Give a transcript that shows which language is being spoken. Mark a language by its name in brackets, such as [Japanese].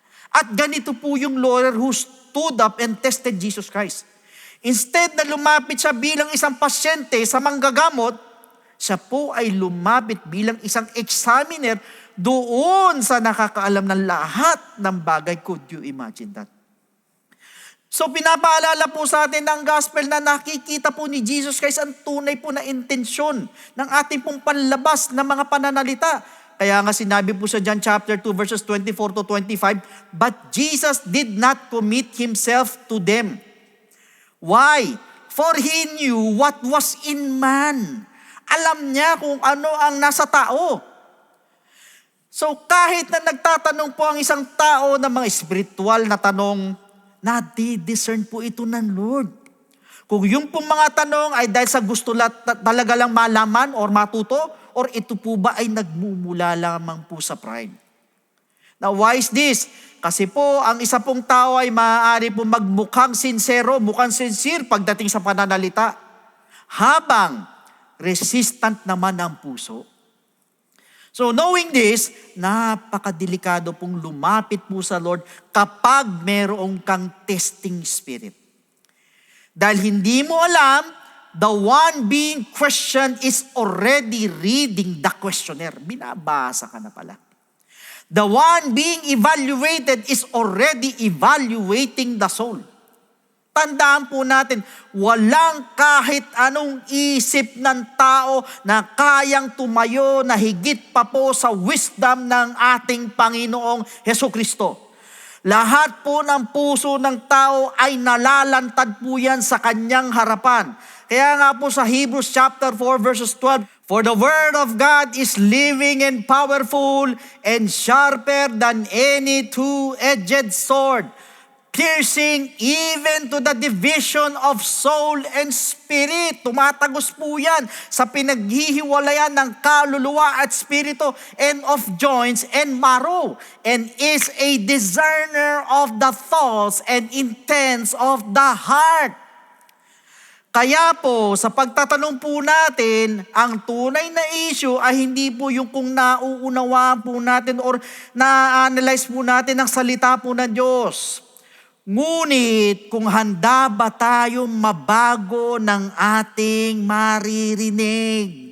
[Filipino] At ganito po yung [English] lawyer who stood up and tested Jesus Christ. [Filipino] Instead na lumapit siya bilang isang pasyente sa manggagamot, siya po ay lumapit bilang isang examiner doon sa nakakaalam ng lahat ng bagay. [English] Could you imagine that? [Filipino] So pinapaalala po sa atin ng gospel na nakikita po ni Jesus Christ ang tunay po na intensyon ng ating pong panlabas na mga pananalita. Kaya nga sinabi po sa [English] John chapter 2 verses 24 to 25, but Jesus did not commit himself to them. Why? For he knew what was in man. [Filipino] Alam niya kung ano ang nasa tao. So kahit na nagtatanong po ang isang tao ng mga spiritual na tanong, nadi-discern po ito ng Lord. Kung yung pong mga tanong ay dahil sa gusto talaga lang malaman or matuto, or ito po ba ay nagmumula lamang po sa pride? [English] Now, why is this? [Filipino] Kasi po, ang isa pong tao ay maaari po magmukhang sincere pagdating sa pananalita, habang resistant naman ang puso. [English] So knowing this, [Filipino] napakadelikado pong lumapit po sa Lord kapag merong kang testing spirit. Dahil hindi mo alam, [English] the one being questioned is already reading the questionnaire. [Filipino] Binabasa ka na pala. [English] The one being evaluated is already evaluating the soul. [Filipino] Tandaan po natin, walang kahit anong isip ng tao na kayang tumayo na higit pa po sa wisdom ng ating Panginoong Hesukristo. Lahat po ng puso ng tao ay nalalantad po yan sa kanyang harapan. Kaya nga po sa [English] Hebrews chapter 4 verses 12, for the word of God is living and powerful and sharper than any two-edged sword, piercing even to the division of soul and spirit. [Filipino] Tumatagos po yan sa pinaghihiwalayan ng kaluluwa at spirito [English] and of joints and marrow, and is a discerner of the thoughts and intents of the heart. [Filipino] Kaya po, sa pagtatanong po natin, ang tunay na issue ay hindi po yung kung nauunawaan po natin or na-analyze po natin ang salita po ng Diyos. Ngunit kung handa ba tayong mabago ng ating maririnig.